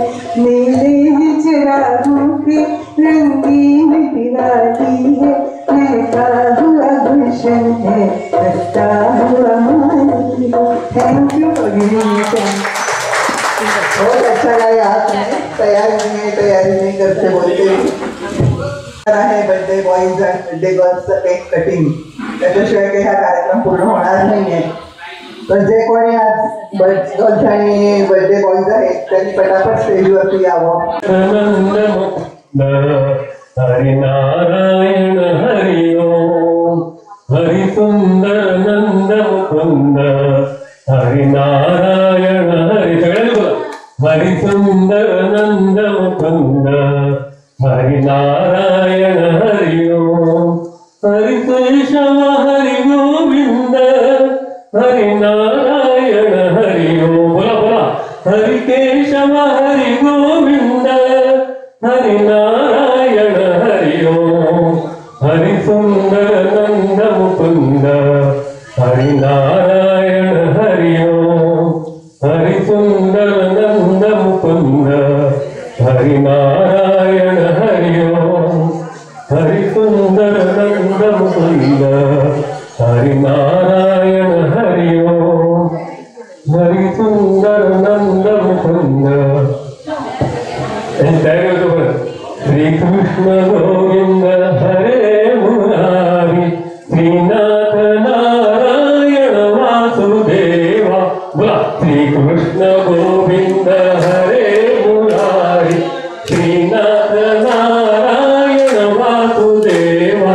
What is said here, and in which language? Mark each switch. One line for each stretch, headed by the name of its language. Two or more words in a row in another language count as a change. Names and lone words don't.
Hindi: मेले चिरागों के रंगीन दिवाली है, महका हुआ गुलशन है, हंसता हुआ माली है।
English: Thank you for giving me time.
Hindi: बहुत अच्छा गाया आपने। तैयारी नहीं करते
Marathi: बोलते आहे
English: birthday boys
Marathi: आणि
English: birthday girlsचं cake cutting,
Marathi: त्याच्याशिवाय काही हा कार्यक्रम पूर्ण होणार नाहीये. तर जे कोणी आज गर्ल्स आणि
English: birthday boys
Marathi: आहेत त्यांनी पटापट स्टेजवरती यावं.
Sanskrit: हरि नारायण हरि ओम, हरि सुंदर नंद मुकुंद, हरि नारायण हरि,
Marathi: सगळ्यांनी बोला,
Sanskrit: हरि सुंदर नंद मुकुंद, हरि नारायण हरि ओम, हरि केशव हरि गोविंद, हरि नारायण हरि ओम,
Marathi: बोला
Sanskrit: बोला, हरि केशव हरि गोविंद, हरि नारायण हरि ओम, हरि सुंदर नंद मुकुंद, हरि नारायण हरि ओम, हरि सुंदर नंद मुकुंद, हरि नारायण हरि ओम, हरि सुंदर नंद मुकुंद, हरि नारायण हरि ओम, हरि सुंदर नंद मुकुंद,
Marathi: आणि तयारी होतो बरं.
Sanskrit: श्रीकृष्ण गोविंद हरे मुरारी श्रीनाथ नारायण वासुदेवा. बोला श्रीकृष्ण गोविंद हरे मुरारी श्रीनाथ नारायण वासुदेवा.